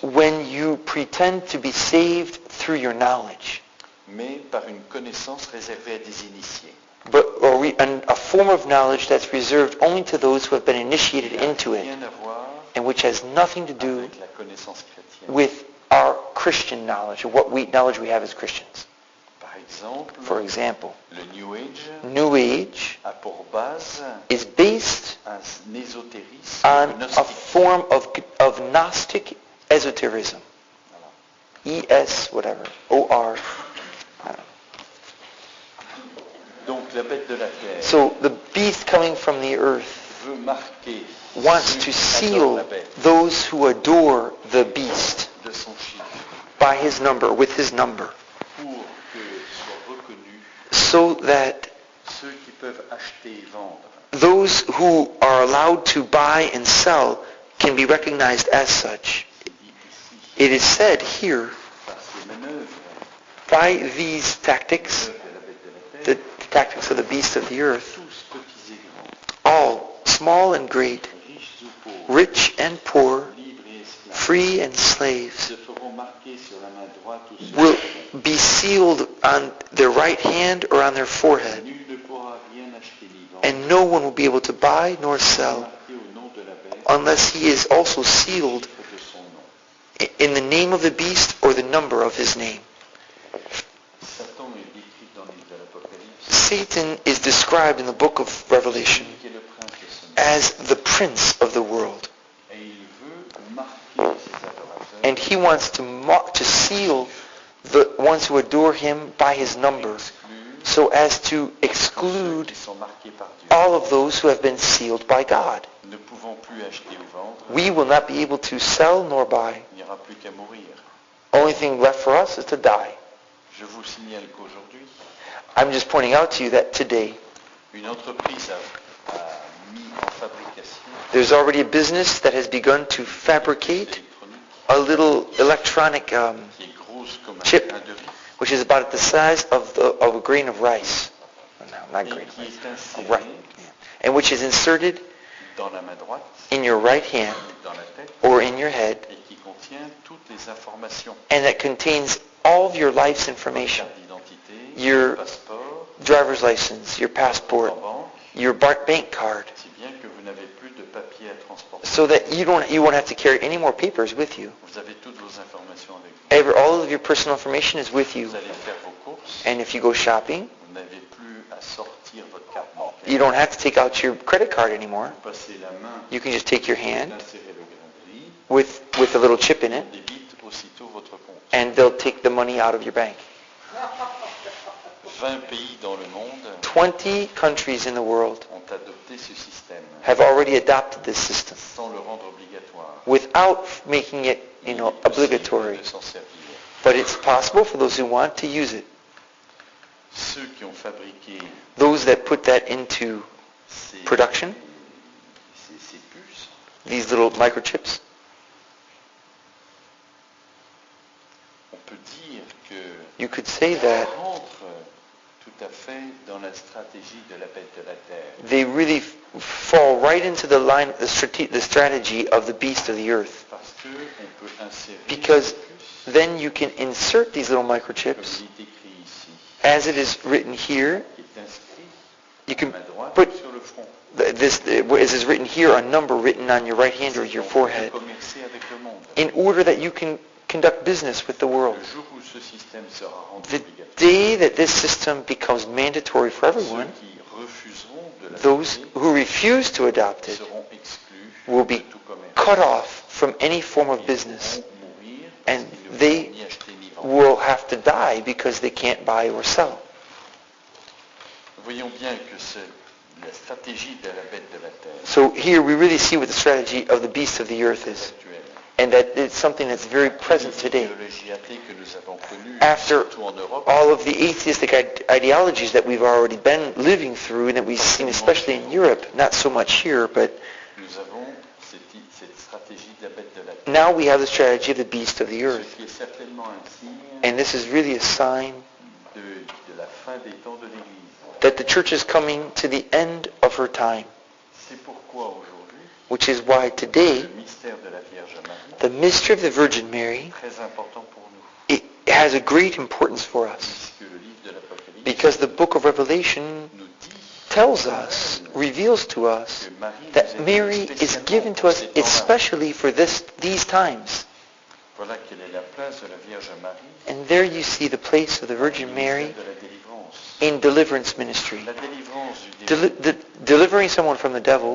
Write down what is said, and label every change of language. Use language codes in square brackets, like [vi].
[en] When you pretend to be saved through your knowledge, [fr] mais par une connaissance réservée à des initiés. [en] a form of knowledge that's reserved only to those who have been initiated into it, [fr] Rien à voir [en] and which has nothing to do [fr] avec la connaissance chrétienne. [en] with our Christian knowledge, or knowledge we have as Christians. [fr] Par exemple, [en] For example, [fr] le New Age [en] New Age [fr] a pour base [en] is based [fr] un ésotérisme [en] on a [fr] gnostique. [en] form of Gnostic esotericism. [fr] Voilà. [en] E-S, whatever, O-R. I don't know. [fr] Donc la bête de la terre [en] So the beast coming from the earth [fr] veut marquer [en] wants [fr] ceux [en] to [fr] qui adorent [en] seal [fr] la bête [en] those who adore the beast [fr] de son chiffre [en] by his number, with his number, [fr] pour que soient reconnus [en] so that [fr] ceux qui peuvent acheter et vendre. [en] those who are allowed to buy and sell can be recognized as such. [fr] C'est dit ici, [en] It is said here, [fr] par ces manœuvres, [en] by these tactics, [fr] manœuvres de la bête de la terre, [en] the tactics of the beast of the earth, [fr] tous petits et grands, [en] all, small and great, [fr] riches ou pauvres, [en] rich and poor, [fr] libres et esclaves, [en] free and slaves, [fr] se feront marquer sur la main droite ou sur [en] will [fr] la main. [en] be sealed on their right hand or on their forehead, [fr] Nul ne pourra rien acheter ni vendre, [en] and no one will be able to buy nor sell [fr] marqué au nom de la bête, [en] unless he is also sealed [fr] de son nom. [en] in the name of the beast or the number of his name. [fr] Satan est décrit dans le livre de l'Apocalypse [en] Satan is described in the book of Revelation [fr] qui est le prince de ce monde. [en] as the prince of the world, [fr] Et il veut marquer ses adorateurs [en] and he wants to seal the ones who adore him by his number, [fr] exclure [en] so as to [fr] ceux [en] exclude [fr] qui sont marqués par Dieu. [en] all of those who have been sealed by God. [fr] Nous ne pouvons plus acheter ou vendre, [en] We will not be able to sell nor buy. [fr] il n'y aura plus qu'à mourir. [en] Only thing left for us is to die. [fr] Je vous signale qu'aujourd'hui, [en] I'm just pointing out to you that today [fr] une entreprise a mis en fabrication [en] there's already a business that has begun to [fr] des [en] fabricate [fr] électroniques [en] a little electronic [fr] qui est grosse comme un [en] chip, [fr] grain de riz [en] which is about the size of a grain of rice. No, not [fr] et [en] grain of [fr] qui [en] rice. [fr] est insérée [en] Right. And which is inserted [fr] dans la main droite, [en] in your right hand [fr] dans la tête, [en] or in your head, [fr] et qui contient toutes les informations. [en] and that contains all of your life's [fr] Votre [en] information. [fr] carte d'identité, [en] Your [fr] votre passeport, [en] driver's license, your [fr] votre [en] passport, [fr] banque, [en] your bank card, [fr] si bien que vous n'avez plus de papier à transporter. [en] so that you won't have to carry any more papers with you. [fr] Vous avez toutes vos informations avec vous. [en] All of your personal information is with you. [fr] Vous allez faire vos courses, [en] And if you go shopping, [fr] vous n'avez plus à sortir votre carte bancaire. [en] you don't have to take out your credit card anymore. [fr] Vous passez la main, [en] You can just take your [fr] vous [en] hand [fr] insérez le grain de riz, [en] with a little chip in [fr] on [en] it, [fr] débite aussitôt votre compte. [en] and they'll take the money out of your bank. [fr] 20 pays dans le monde [en] 20 countries in the world [fr] ont adopté ce système [en] have already adopted this system [fr] sans le rendre obligatoire. [en] without making it, [fr] Il est possible [en] obligatory. [fr] de s'en servir. [en] But it's possible for those who want to use it. [fr] Ceux qui ont fabriqué [en] Those that put that into [fr] ces, [en] production, [fr] ces puces, [en] these little microchips, [fr] on peut dire que [en] you could say that [fr] rentrent tout à fait dans la stratégie de la bête de la terre. [en] they really fall right into the line, the strategy of the beast of the earth. [fr] Parce que on peut insérer [en] Because [fr] ces puces, [en] then you can insert these little [fr] comme [en] microchips, [fr] il est écrit ici, [en] as it is written here. [fr] qui est inscrit [en] You [fr] à [en] can [fr] main droite [en] put [fr] sur le front. [en] as is written here, a number written on your right hand or your [fr] Donc, [en] forehead, [fr] on peut commercer avec le monde. [en] in order that you can conduct business with the world. [fr] Le jour où ce système sera rendu [en] The [fr] obligatoire, [en] day that this system becomes mandatory for [fr] ceux [en] everyone, [fr] qui refuseront de [en] those [fr] l'adopter [en] who refuse to adopt it [fr] seront exclus [en] will [fr] de [en] be [fr] tout commerce. [en] cut off from any form of [fr] Ils [en] business, [fr] pourront mourir parce [en] and [fr] qu'ils ne [en] they [fr] pourront ni acheter ni vendre. [en] will have to die because they can't buy or sell. [fr] Nous voyons bien que c'est la stratégie de la bête de la terre [en] So here we really see what the strategy of the beast of the earth is, [fr] actuelle. [en] and that it's something that's very present today. [fr] L'idéologie athée que nous avons connue, [en] After [fr] surtout en Europe, [en] all of the atheistic ideologies that we've already been living through and that we've seen especially in Europe, not so much here, but [fr] nous avons cette stratégie de la bête de la terre. [en] now we have the strategy of the beast of the [fr] Ce [en] earth. [fr] qui est certainement un signe [en] And this is really a sign [fr] de la fin des temps de l'Église. [en] that the church is coming to the end of her time, [fr] C'est pourquoi aujourd'hui, [en] which is why today [fr] le mystère de la Vierge Marie [en] the mystery of the Virgin Mary, [fr] est très important pour nous. [en] it has a great importance for us, [fr] Puisque le livre de l'Apocalypse [en] because the book of Revelation [fr] nous dit [en] tells us, reveals to us, [fr] que Marie [en] that [fr] nous est [en] Mary [fr] donnée [en] is [fr] spécialement [en] given to [fr] pour [en] us [fr] ces temps-là. [en] especially for these times. [fr] Voilà quelle est la place de la Vierge Marie [en] And there you see the place of the [fr] dans le [en] Virgin [fr] ministère [en] Mary [fr] de la délivrance. [en] in deliverance ministry. [fr] La délivrance du démon [en] Delivering someone from the devil